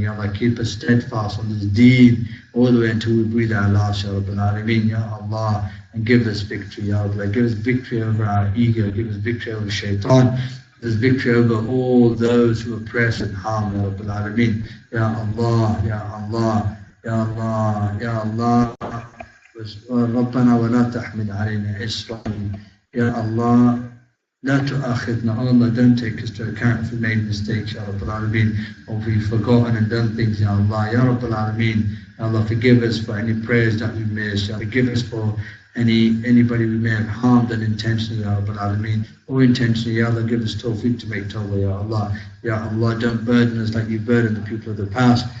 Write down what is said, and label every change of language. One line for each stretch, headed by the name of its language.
English: Ya Allah, keep us steadfast on this deed all the way until we breathe our last, Ya Rabbil Alameen. Ya Allah, and give us victory, Ya Allah. Give us victory over our ego, give us victory over shaitan. Give us victory over all those who oppress and harm, Ya Rabbil Alameen.
Arabic: Ya Allah, Ya Allah, Ya Allah, Ya Allah. ربنا ولا تحمل علينا إصرا يا الله لا تؤاخذنا.
English: Oh Allah, don't take us to account if we made mistakes, Ya Rabbil Alameen, or if we've forgotten and done things, Ya Allah. Ya Rabbil Alameen, Ya Allah, forgive us for any prayers that we missed. Ya, forgive us for anybody we may have harmed unintentionally, Ya Rabbil Alameen, or intentionally. Ya Allah, give us tawfiq to make tawbah, Ya Allah. Ya Allah, don't burden us like you burdened the people of the past.